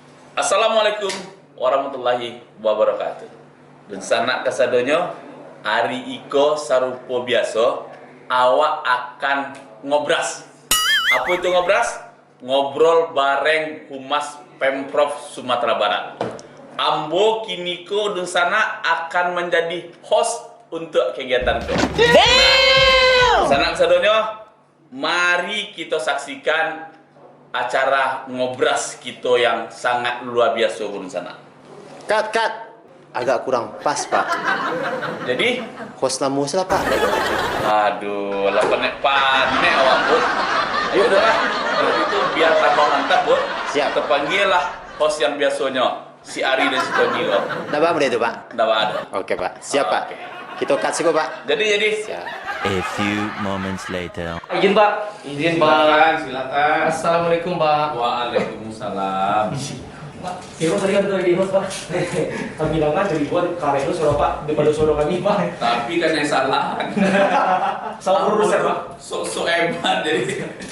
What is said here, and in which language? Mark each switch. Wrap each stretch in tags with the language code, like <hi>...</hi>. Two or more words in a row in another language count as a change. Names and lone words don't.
<ar>السلام عليكم ورحمة الله وبركاته.</ar> <min>Dan sanak kasadonyo hari iko sarupo biasa awak akan ngobras.</min> <id>Apa itu ngobras? Ngobrol bareng Humas Pemprov Sumatera Barat.</id> <min>Ambo kiniko</min> <id>dan sana akan menjadi host untuk kegiatan itu.</id> <min>Sanak kasadonyo,</min> <id>mari kita saksikan acara ngobras kita yang sangat luar biasa di sana. Cut. Agak kurang pas, Pak. Jadi, Host namu salah, Pak.</id> <min>aduh, lah panek awak, Bu.</min> <id>Ayo udahlah, kalau itu biar tambah mantap, Bu. Siap. Kita panggil lah host yang biasanya, si Ari dan si Tony. Nggak apa itu, Pak? Nggak ada. Oke, Pak. Siap, Pak. Oke. Kita cut sih, Pak. Jadi. Siap.</id> <en>A few moments later.</en> <id>Izin Pak. Izin Pak. Silakan. Assalamualaikum Pak. Waalaikumsalam. Pak, Hero tadi kan dari Hero Pak. Kami bilang kan dari buat karya itu suruh Pak daripada suruh kami Pak. Tapi kan yang salah. Salah urus ya Pak. So hebat jadi.</id>